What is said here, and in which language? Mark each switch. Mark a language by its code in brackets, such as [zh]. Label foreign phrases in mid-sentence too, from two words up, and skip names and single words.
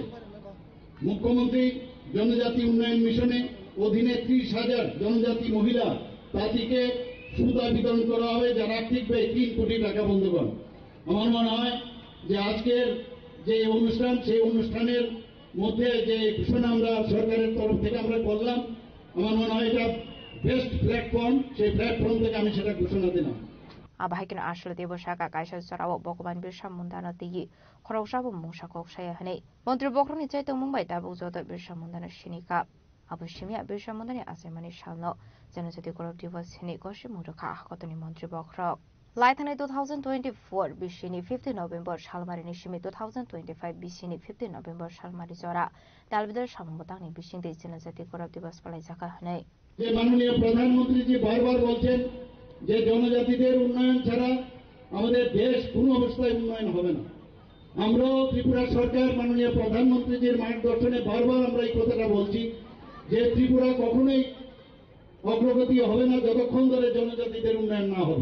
[bn] মুখ্যমন্ত্রী জনজাতি উন্নয়ন মিশনে অধীনে 30,000 জনজাতি মহিলা তাঁতিকে সুতা বিতরণ করা হবে, যার আর্থিক ব্যয় 3 কোটি টাকা। বন্ধুগণ, আমার মনে হয় যে আজকের যে অনুষ্ঠান, সেই অনুষ্ঠানের মধ্যে যে ঘোষণা আমরা সরকারের তরফ থেকে আমরা করলাম, আমার মনে হয় এটা [en] best platform. [bn] সেই প্ল্যাটফর্ম থেকে আমি সেটা ঘোষণা দিলাম। [trp] Abahikin ashla debo shaka kaisha sarawo bokoban birsa mundana tigi khorosabo mungsa kok saya hane montri bokroni chaito mumbai tabu jodo birsa mundana shinika abushimia birsa mundani asemani shalno janojati korop divas hini goshi murukha kotoni montri bokrok laithane 2024 bishini 15 November shalmari nishimi 2025 bishini 15 November shalmari jora dalbidar samambotangni bishingde janojati korop divas palai jaka hane [bn] যে মাননীয় প্রধানমন্ত্রী জি বারবার বলছেন যে জনজাতিদের উন্নয়ন ছাড়া আমাদের দেশ কোনো অবস্থায় উন্নয়ন হবে না। আমরাও ত্রিপুরা সরকার মাননীয় প্রধানমন্ত্রীজির মার্গদর্শনে বারবার আমরা এই কথাটা বলছি যে ত্রিপুরা কখনোই অগ্রগতি হবে না যতক্ষণ ধরে জনজাতিদের উন্নয়ন না হবে।